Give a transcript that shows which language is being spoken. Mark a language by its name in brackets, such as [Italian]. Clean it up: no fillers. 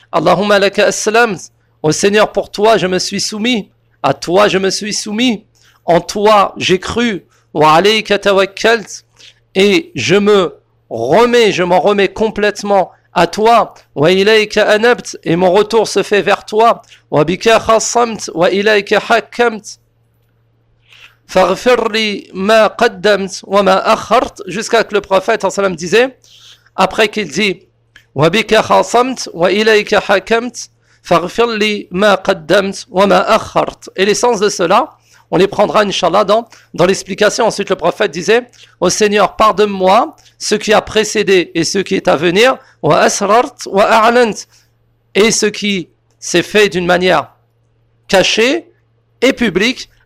[Arabic] Allahumma laka aslam, [French] au Seigneur pour toi je me suis soumis, à toi je me suis soumis, en toi j'ai cru, [Arabic] wa alayka tawakkalt, [French] et je me remets, je m'en remets complètement à toi, [Arabic] wa ilayka anabt, [French] et mon retour se fait vers toi, [Arabic] wa bika khassamt, wa ilayka hakamt. فَغْفِرْ لِي مَا قَدَّمْتْ وَمَا أَخَّرْتْ, [French] jusqu'à ce que le prophète sallam disait, après qu'il dit [Arabic] وَبِكَ خَصَمْتْ وَإِلَيْكَ حَكَمْتْ فَغْفِرْ لِي مَا قَدَّمْتْ وَمَا أَخَّرْتْ. [French] Et l'essence de cela, on les prendra inshallah dans l'explication. Ensuite le prophète disait, au Seigneur pardonne-moi ce qui a précédé et ce qui est à venir, [Arabic] وَأَسْرَرْتْ وَأَعْلَنْتْ, [French] et ce qui s'est fait d'une manière cachée et publique.